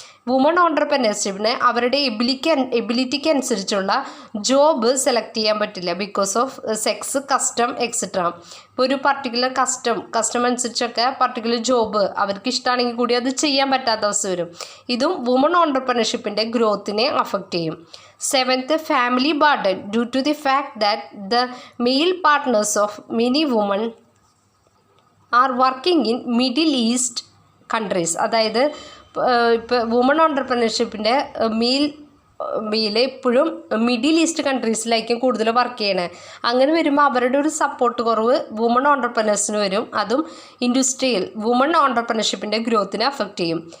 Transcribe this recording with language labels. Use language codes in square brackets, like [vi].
[ml] Woman ഓണ്ടർപ്രനർഷിപ്പിന് അവരുടെ എബിലിറ്റിക്ക് അനുസരിച്ചുള്ള job select ചെയ്യാൻ പറ്റില്ല [en] Because of sex, custom etcetera. [ml] ഇപ്പോൾ ഒരു പർട്ടിക്കുലർ കസ്റ്റം അനുസരിച്ചൊക്കെ പർട്ടിക്കുലർ ജോബ് അവർക്ക് ഇഷ്ടമാണെങ്കിൽ കൂടി അത് ചെയ്യാൻ പറ്റാത്ത അവസ്ഥ വരും. ഇതും വുമൺ ഓണ്ടർപ്രനർഷിപ്പിൻ്റെ ഗ്രോത്തിനെ അഫക്റ്റ് ചെയ്യും. [en] 7th, family burden due to the fact that the male partners of many women are working in Middle East countries. [ml] അതായത് ഇപ്പോൾ വുമൺ ഓണ്ടർപ്രനർഷിപ്പിൻ്റെ മെയിൽ എപ്പോഴും മിഡിൽ ഈസ്റ്റ് കൺട്രീസിലായിരിക്കും കൂടുതൽ വർക്ക് ചെയ്യണേ. അങ്ങനെ വരുമ്പോൾ അവരുടെ ഒരു സപ്പോർട്ട് കുറവ് വുമൺ ഓണ്ടർപ്രനേഴ്സിന് വരും. അതും ഇൻഡസ്ട്രിയൽ വുമൺ ഓണ്ടർപ്രനർഷിപ്പിൻ്റെ ഗ്രോത്തിനെ അഫക്റ്റ് ചെയ്യും.